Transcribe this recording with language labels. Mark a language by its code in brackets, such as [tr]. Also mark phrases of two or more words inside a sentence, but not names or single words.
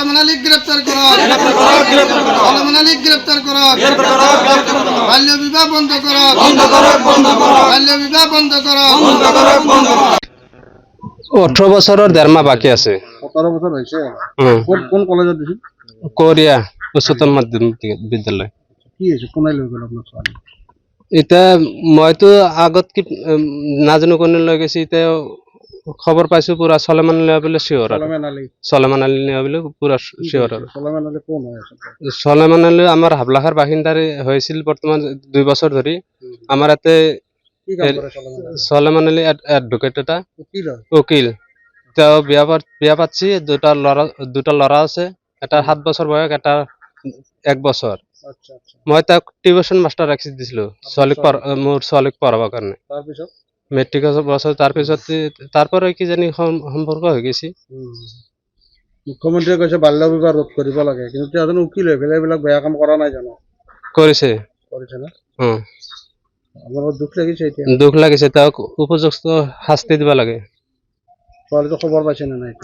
[bn] আলী গ্রেপ্তার করো সলমন আলী গ্রেপ্তার করো বাল্য বিবাহ বন্ধ করো বাল্য বিবাহ বন্ধ করো 18 বছরের 1.5 মাস বাকি আছে 17 বছর হয়েছে কোন কলেজে দিছি কোরিয়া উচ্চতর মাধ্যমিক বিদ্যালয় কি হয়েছে কোন আইলো গেল আপনার ছোৱালী [as] এটা মই তো আগত কি নাজানো কোনে লৈ গৈছে এটা খবৰ পাইছো পুৰা সলমান আলী বলে শিওর সলমান আলী বলে পুৰা শিওর সলমান আলী কোন হয় [bn] সলমান আলী আমার হাবলাখার বাসিন্দারে হয়েছিল বর্তমান 2 বছর ধরে আমার এতে কি কাম করে সলমান আলী অ্যাডভোকেট এটা উকিল তো বিয়া পাচ্ছি দুটা লড়া আছে এটা 7 বছর বয়স এটা 1 বছর আচ্ছা আচ্ছা [as] মই তাক টিউশন মাস্টার রাখি দিছিলো মোর ছোৱালীক পঢ়াবৰ কাৰণে তাৰপিছত মেট্ৰিক বছৰ তাৰপিছত [bn] তারপরে কি জানি [as] সম্পর্ক হৈ গৈছে মুখ্যমন্ত্ৰীয়ে কৈছে বাল্য বিবাহ ৰোধ কৰিব লাগে কিন্তু এজন উকিল হৈ পেলাই এইবিলাক বেয়া কাম কৰা নাই জানো কৰিছে না আমার দুখ লাগিছে এতিয়া দুখ লাগিছে তাক উপযুক্ত শাস্তি দিব লাগে ছোৱালীটো খবৰ পাইছে নে নাই